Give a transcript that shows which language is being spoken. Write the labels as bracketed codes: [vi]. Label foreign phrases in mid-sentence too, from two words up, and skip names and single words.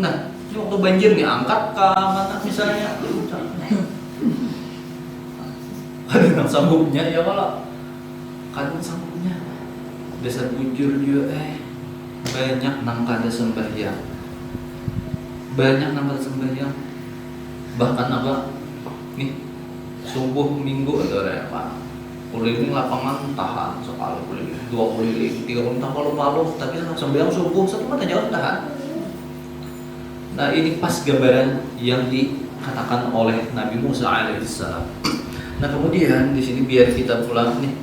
[id] Nah, ini waktu banjir nih angkat ke mana misalnya, ada sanggupnya ya kalau kadang sanggupnya. [bjn] Dasar bujur juga banyak nang kada sembahyang. Banyak nang kada sembahyang. [id] Bahkan apa? Nih, subuh minggu atau apa? Keliling lapangan tahan sekali keliling, 2 keliling, 3 keliling tak malu-malu, tapi sembahyang subuh 1 mata jauh tahan. Nah, ini pas gambaran yang dikatakan oleh Nabi Musa alaihissalam. Nah, kemudian di sini biar kita pulang nih.